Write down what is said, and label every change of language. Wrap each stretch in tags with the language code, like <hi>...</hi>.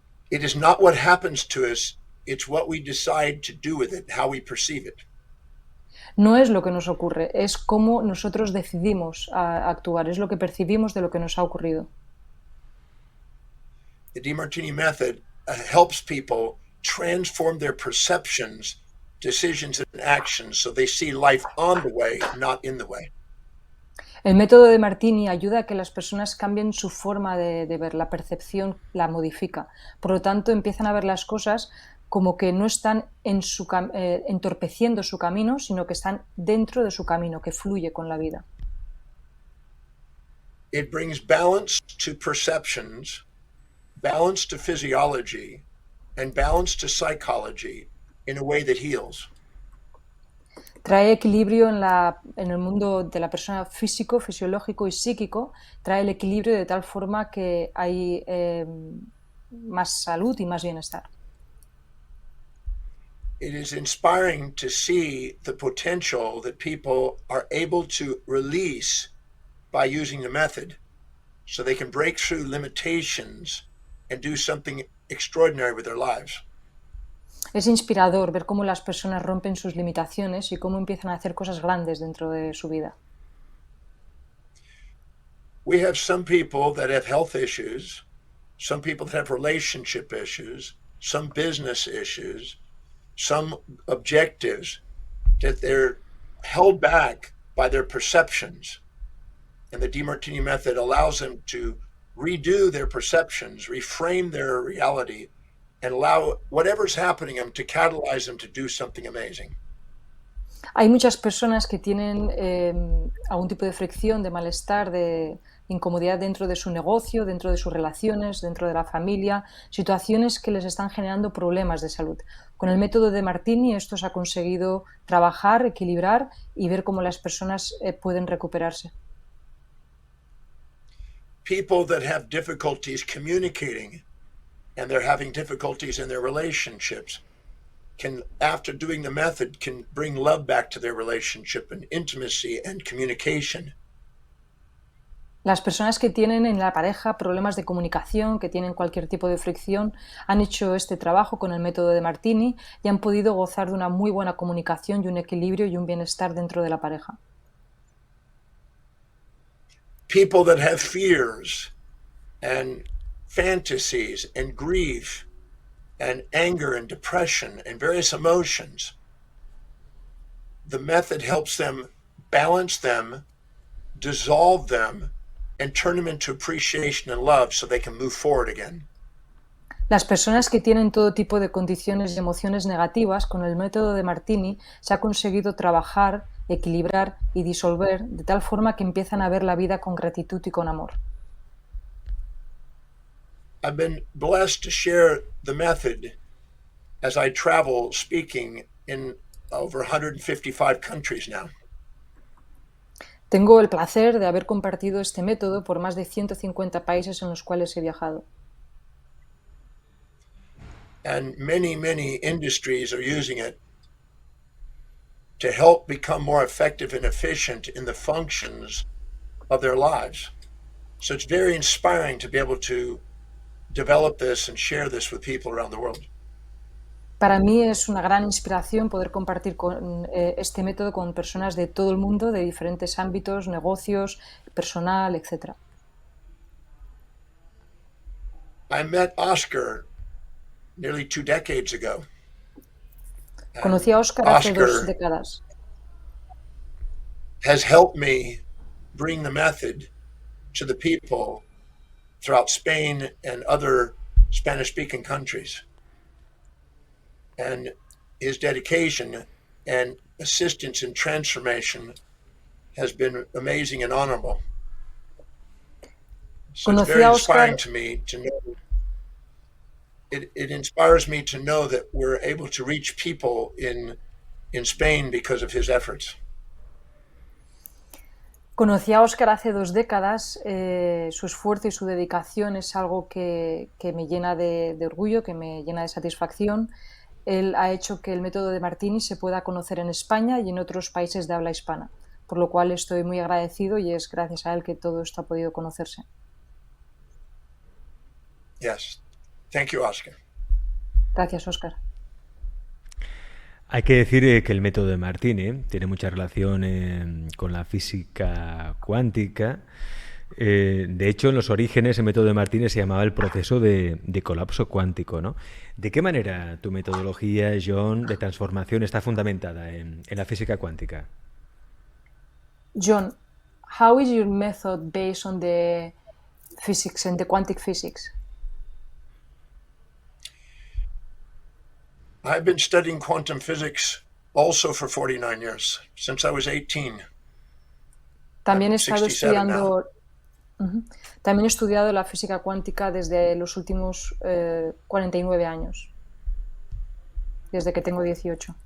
<en>It is not what happens to us, it's what we decide to do with it, how we perceive it.</en> <es>No es lo que nos ocurre, es cómo nosotros decidimos actuar, es lo que percibimos de lo que nos ha ocurrido.</es> <en>The D Martini Method helps people transform their perceptions, decisions, and actions so they see life on the way, not in the way.</en> <es>El método de Martini ayuda a que las personas cambien su forma de ver, la percepción la modifica. Por lo tanto, empiezan a ver las cosas como que no están entorpeciendo su camino, sino que están dentro de su camino, que fluye con la vida.</es> <en>It brings balance to perceptions, balance to physiology, and balance to psychology in a way that heals.</en> <es>Trae equilibrio en el mundo de la persona físico, fisiológico y psíquico, trae el equilibrio de tal forma que hay más salud y más bienestar.</es> <en>It is inspiring to see the potential that people are able to release by using the method so they can break through limitations and do something extraordinary with their lives.</en> <es>Es inspirador ver cómo las personas rompen sus limitaciones y cómo empiezan a hacer cosas grandes dentro de su vida.</es> <en>We have some people that have health issues, some people that have relationship issues, some business issues, some objectives that they're held back by their perceptions. And the D Martini Method allows them to redo their perceptions, reframe their reality, and allow whatever's happening to them to catalyze them to do something amazing.</en> <es>Hay muchas personas que tienen algún tipo de fricción, de malestar, de incomodidad dentro de su negocio, dentro de sus relaciones, dentro de la familia, situaciones que les están generando problemas de salud. Con el método de Martini esto se ha conseguido trabajar, equilibrar y ver cómo las personas pueden recuperarse.</es> <en>People that have difficulties communicating and they're having difficulties in their relationships can, after doing the method, can bring love back to their relationship and intimacy and communication.</en> <es>Las personas que tienen en la pareja problemas de comunicación, que tienen cualquier tipo de fricción, han hecho este trabajo con el método de Martini y han podido gozar de una muy buena comunicación y un equilibrio y un bienestar dentro de la pareja.</es> <en>People that have fears and fantasies and grief and anger and depression and various emotions, the method helps them balance them, dissolve them, and turn them into appreciation and love so they can move forward again.</en> <es>Las personas que tienen todo tipo de condiciones y emociones negativas, con el método de Martini se ha conseguido trabajar, equilibrar y disolver de tal forma que empiezan a ver la vida con gratitud y con amor.</es> <en>I've been blessed to share the method as I travel speaking in over 155 countries now.</en> <es>Tengo el placer de haber compartido este método por más de 150 países en los cuales he viajado.</es> <en>And many industries are using it to help become more effective and efficient in the functions of their lives. So it's very inspiring to be able to develop this and share this with people around the world.</en> <es>Para mí es una gran inspiración poder compartir este método con personas de todo el mundo, de diferentes ámbitos, negocios, personal, etc.</es> <en>I met Oscar nearly 2 decades ago.</en> <es>Conocí a Oscar hace 2 décadas.</es> <en>Has helped me bring the method to the people throughout Spain and other Spanish-speaking countries. And his dedication and assistance in transformation has been amazing and honorable. So it's very inspiring to me to know. It inspires me to know that we're able to reach people in Spain because of his efforts.</en> <es>Conocí a Oscar hace 2 décadas, su esfuerzo y su dedicación es algo que me llena de orgullo, que me llena de satisfacción. Él ha hecho que el método de Martini se pueda conocer en España y en otros países de habla hispana, por lo cual estoy muy agradecido y es gracias a él que todo esto ha podido conocerse.</es> <en>Yes. Thank you, Oscar.</en> <es>Gracias, Oscar. Hay que decir que el método de Martini tiene mucha relación con la física cuántica. De hecho, en los orígenes el método de Martini se llamaba el proceso de colapso cuántico, ¿no? ¿De qué manera tu metodología, John, de transformación está fundamentada en la física cuántica?</es> <en>John, how is your method based on the physics and the quantum physics? I've been studying quantum physics also for 49 years, since I was 18.</en> <es>También he estado estudiando, también he estudiado la física cuántica desde los últimos 49 años, desde que tengo 18.</es>